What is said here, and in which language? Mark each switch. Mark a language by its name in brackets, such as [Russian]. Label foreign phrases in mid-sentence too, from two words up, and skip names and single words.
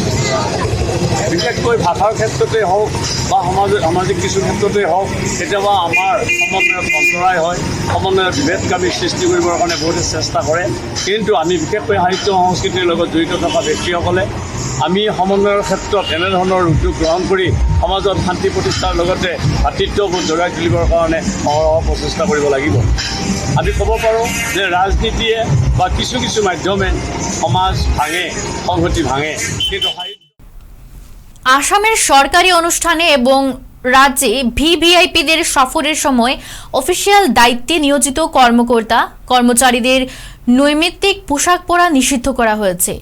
[Assamese] বিশেষকৈ ভাষাৰ ক্ষেত্ৰতে হওক বা সামাজিক কিছু ক্ষেত্ৰতে হওক, কেতিয়াবা আমাৰ সমন্বয়ত অন্তৰায় হয়, সমন্বয়ৰ বিভেদকামী সৃষ্টি কৰিবৰ কাৰণে বহুতে চেষ্টা কৰে। কিন্তু আমি বিশেষকৈ সাহিত্য সংস্কৃতিৰ লগত জড়িত থকা ব্যক্তিসকলে আমি সমন্বয়ৰ ক্ষেত্ৰত এনেধৰণৰ উদ্যোগ গ্ৰহণ কৰি সমাজত শান্তি প্ৰতিষ্ঠাৰ লগতে ভাতৃত্ববোধ জগাই তুলিবৰ কাৰণে অহৰহ প্ৰচেষ্টা কৰিব লাগিব। আমি ক'ব পাৰোঁ যে ৰাজনীতিয়ে বা কিছু কিছু মাধ্যমে সমাজ ভাঙে, সংহতি ভাঙে, কিন্তু [Bangla] আসামের সরকারি অনুষ্ঠানে এবং রাজ্যে ভিভিআইপিদের সফরের সময় অফিসিয়াল দায়িত্বে নিয়োজিত কর্মকর্তা কর্মচারীদের নৈমিত্তিক পোশাক পরা নিষিদ্ধ করা হয়েছে।